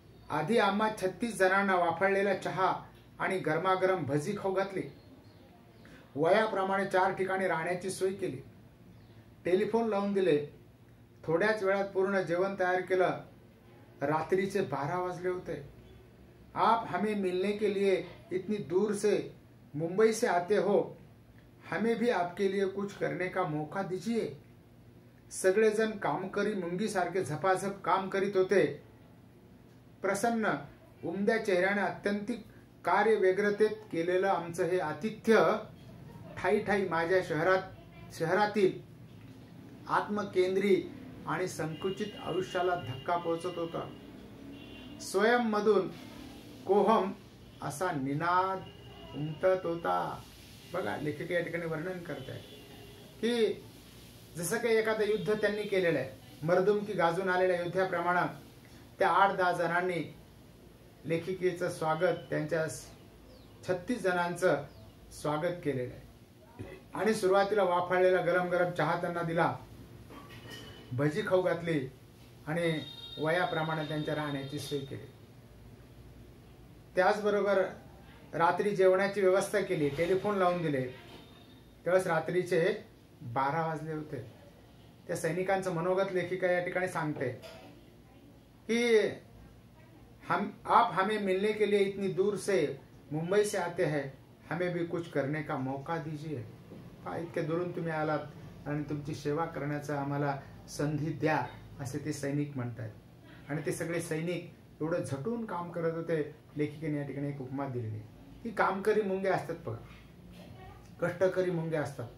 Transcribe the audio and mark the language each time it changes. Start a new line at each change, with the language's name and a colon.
Marathi: आधी आम्हा 36 जणांना वाफळलेला चहा आणि गरमागरम भजी खाऊ घातली. वयाप्रमाणे 4 ठिकाणी राहण्याची सोय केली. टेलिफोन लावून दिले. थोड्याच वेळात पूर्ण जेवण तयार केलं. रात्रीचे 12 वाजले होते.
Hindi: आप हमें मिलने के लिए इतनी दूर से मुंबई से आते हो, हमें भी आपके लिए कुछ करने का मौका दीजिए.
Marathi: सगळेजण कामकरी मुंगीसारखे झपाझप काम करीत होते. प्रसन्न उमद्या चेहऱ्याने अत्यंतिक कार्यव्यग्रतेत केलेलं आमचं हे आतिथ्य ठाई ठाई माझ्या शहरातील आत्मकेंद्री आणि संकुचित आयुष्याला धक्का पोहोचत होता. स्वयंमधून कोहम असा निनाद उमटत होता. बघा, लेखक या ठिकाणी वर्णन करत आहे की जसं काही एखादं युद्ध त्यांनी केलेलं आहे, मर्दुमकी गाजून आलेल्या युद्धाप्रमाणे त्या 8-10 जणांनी लेखिकेचं स्वागत, त्यांच्या 36 जणांचं स्वागत केलेलं आहे. आणि सुरुवातीला वाफाळलेला गरम गरम चहा त्यांना दिला, भजी खाऊ घातली आणि वयाप्रमाणे त्यांच्या राहण्याची सोय केली. त्याचबरोबर रात्री जेवणाची व्यवस्था केली. टेलिफोन लावून दिले. त्यावेळेस रात्रीचे 12 वाजले होते. त्या सैनिकांचं मनोगत लेखिका या ठिकाणी सांगते कि
Hindi: आप हमें मिलने के लिए इतनी दूर से मुंबई से आते हैं, हमें भी कुछ करने का मौका दीजिए.
Marathi: इतके दुरून तुम्ही आलात आणि तुमची सेवा करण्याचा आम्हाला संधी द्या, असे ते सैनिक म्हणतात. आणि ते सगळे सैनिक एवढं झटून काम करत होते. लेखिकेने या ठिकाणी एक उपमा दिलेली की कामकरी मुंग्या असतात बघा, कष्टकरी मुंग्या असतात.